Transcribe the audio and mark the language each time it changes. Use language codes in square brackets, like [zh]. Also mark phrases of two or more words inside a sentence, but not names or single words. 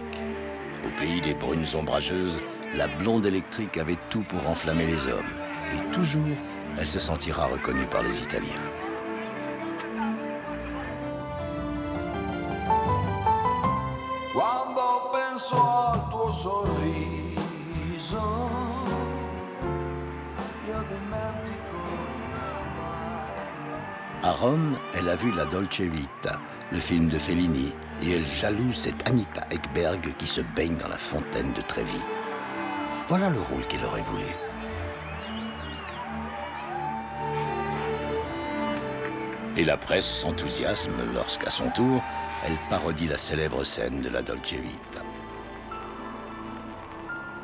[fr] Au pays des brunes ombrageuses, la blonde électrique avait tout pour enflammer les hommes. Et toujours, elle se sentira reconnue par les Italiens. [it] Quando penso al tuo sorriso, io dimentico. [fr] À Rome, elle a vu La Dolce Vita, le film de Fellini, et elle jalouse cette Anita Ekberg qui se baigne dans la fontaine de Trévi. Voilà le rôle qu'elle aurait voulu. Et la presse s'enthousiasme lorsqu'à son tour, elle parodie la célèbre scène de La Dolce Vita.